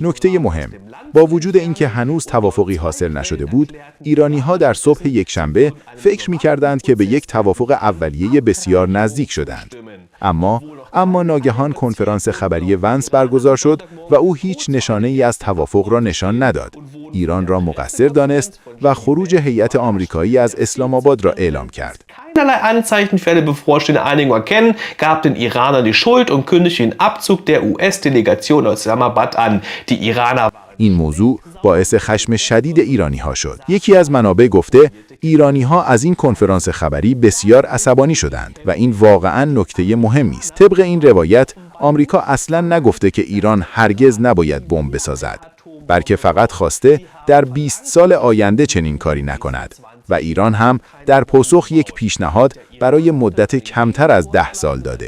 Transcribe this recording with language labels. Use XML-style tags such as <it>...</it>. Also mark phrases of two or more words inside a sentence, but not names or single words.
<fa>نکته مهم، با وجود اینکه هنوز توافقی حاصل نشده بود، ایرانی‌ها در صبح یکشنبه فکر می‌کردند که به یک توافق اولیه بسیار نزدیک شدند. اما ناگهان کنفرانس خبری ونس برگزار شد و او هیچ نشانه‌ای از توافق را نشان نداد. ایران را مقصر دانست و خروج هیئت آمریکایی از اسلام آباد را اعلام کرد.</fa> <de>Keinerlei Anzeichen für eine bevorstehende Einigung erkennen, gab den Iranern die Schuld und kündigte den Abzug der US-Delegation aus Islamabad an. Die Iraner</de> <fa>این موضوع باعث خشم شدید ایرانی‌ها شد. یکی از منابع گفته ایرانی‌ها از این کنفرانس خبری بسیار عصبانی شدند و این واقعاً نکته مهمی است. طبق این روایت آمریکا اصلاً نگفته که ایران هرگز نباید بمب بسازد، بلکه فقط خواسته در 20 سال آینده چنین کاری نکند و ایران هم در پاسخ یک پیشنهاد برای مدت کمتر از 10 سال داده.</fa>